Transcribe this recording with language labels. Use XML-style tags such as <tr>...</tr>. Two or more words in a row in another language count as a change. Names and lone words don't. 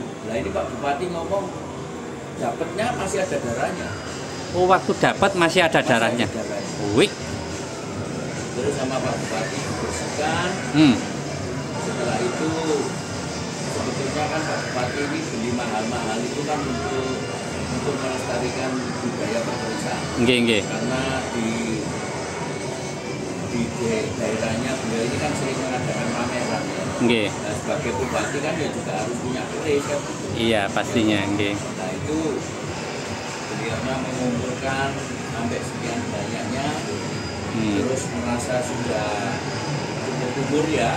<id>Nah ini Pak Bupati ngomong, dapatnya masih ada darahnya. Oh, waktu dapat masih ada darahnya. Wih. Terus sama Pak Bupati dibersihkan. Setelah itu sebetulnya kan Pak Bupati ini beli mahal-mahal itu kan untuk melestarikan budaya perkerisan. Nggih. Karena di daerahnya beliau ini kan sering mengadakan pameran ya. Nggih. Nah, sebagai bupati kan ya juga harus punya keris ya. Iya, pastinya, nggih. Nah itu beliaunya mengumpulkan sampai sekian banyaknya, terus merasa sudah cukup umur ya.</id>